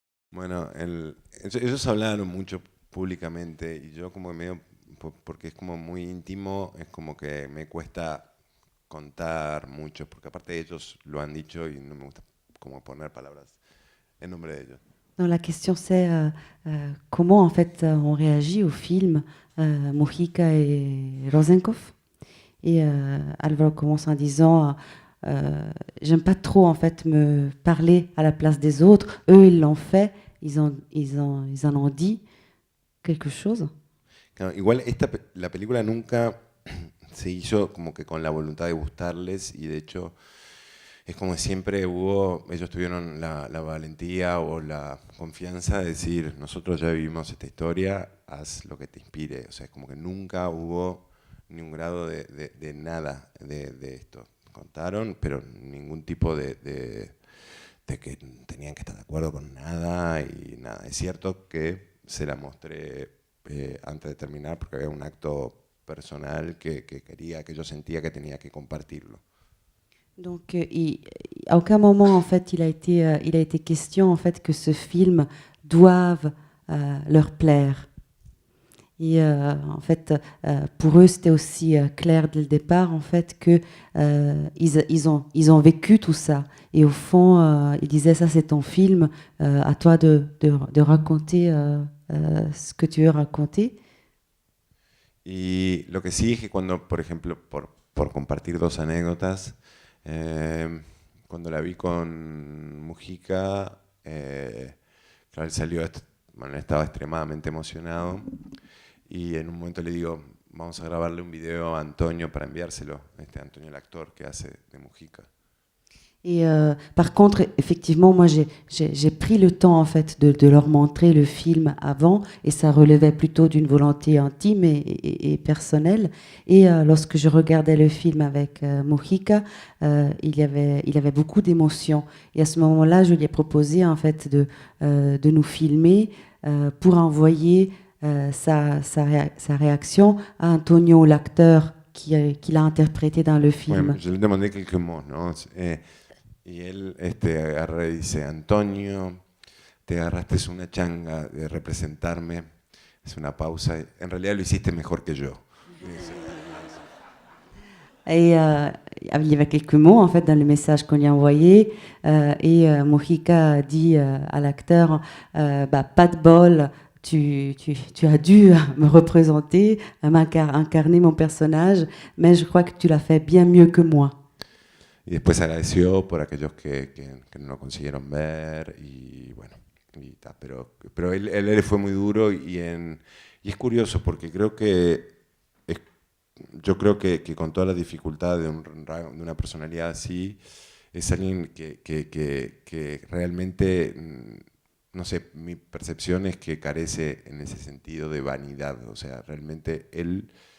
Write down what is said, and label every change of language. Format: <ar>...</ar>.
<es>Bueno, ellos hablaron mucho públicamente y yo como medio, porque es como muy íntimo, es como que me cuesta contar mucho, porque aparte ellos lo han dicho y no me gusta como poner palabras en nombre de ellos.</es> <fr>Non, la question c'est comment en fait on réagit au film Mujica et Rosenkopf. Et Alvaro commence en disant j'aime pas trop en fait me parler à la place des autres. Eux ils l'ont fait, ils en ont dit quelque chose.</fr> <es>Claro, igual la película nunca se hizo como que con la voluntad de gustarles y de hecho es como siempre ellos tuvieron la valentía o la confianza de decir, nosotros ya vivimos esta historia, haz lo que te inspire. O sea, es como que nunca hubo ningún grado de nada de esto. Contaron, pero ningún tipo de que tenían que estar de acuerdo con nada y nada. Es cierto que se la mostré antes de terminar porque había un acto personal que yo sentía que tenía que compartirlo.</es> <fr>Donc, à aucun moment, en fait, il a été question, en fait, que ce film doive leur plaire. Et en fait, pour eux, c'était aussi clair dès le départ, en fait, que ils ont vécu tout ça. Et au fond, ils disaient, ça c'est ton film, à toi de raconter ce que tu veux raconter.</fr> <es>Y lo que sí es que cuando, por ejemplo, por compartir dos anécdotas, cuando la vi con Mujica, claro, él salió, bueno, él estaba extremadamente emocionado y en un momento le digo, vamos a grabarle un video a Antonio para enviárselo, Antonio el actor que hace de Mujica.</es> <fr>Et par contre, effectivement, moi, j'ai pris le temps en fait de leur montrer le film avant, et ça relevait plutôt d'une volonté intime et personnelle. Et lorsque je regardais le film avec Mujica, il y avait beaucoup d'émotions. Et à ce moment-là, je lui ai proposé en fait de nous filmer pour envoyer sa réaction à Antonio, l'acteur qui l'a interprété dans le film. Bueno, je lui demandé quelques mots, ¿no?</fr> <es>Y él agarra y dice, Antonio, te agarraste una changa de representarme, es una pausa, en realidad lo hiciste mejor que yo.</es> <fr>Et il y avait quelques mots en fait dans le message qu'on lui a envoyé, et Mujica a dit à l'acteur, pas de bol, tu as dû me représenter, incarner mon personnage, mais je crois que tu l'as fait bien mieux que moi.</fr> <es>Y después agradeció por aquellos que no lo consiguieron ver y bueno, pero él fue muy duro y es curioso porque creo yo creo que con toda la dificultad de una personalidad así, es alguien que realmente, no sé, mi percepción es que carece en ese sentido de vanidad, o sea, realmente él</es>